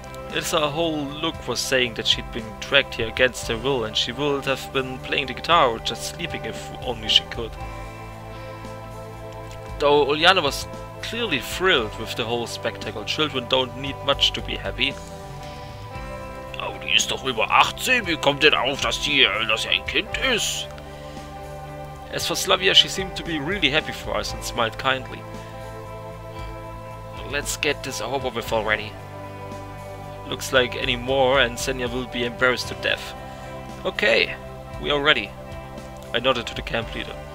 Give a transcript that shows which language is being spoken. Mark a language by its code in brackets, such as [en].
[en] Her whole look was saying that she'd been dragged here against her will, and she would have been playing the guitar or just sleeping if only she could. Though Uljana was clearly thrilled with the whole spectacle, children don't need much to be happy. [de] Oh, die ist doch über 18, wie kommt denn auf, dass sie ein Kind ist? [en] As for Slavia, she seemed to be really happy for us and smiled kindly. Let's get this over with already. Looks like any more and Senya will be embarrassed to death. Okay, we are ready. I nodded to the camp leader.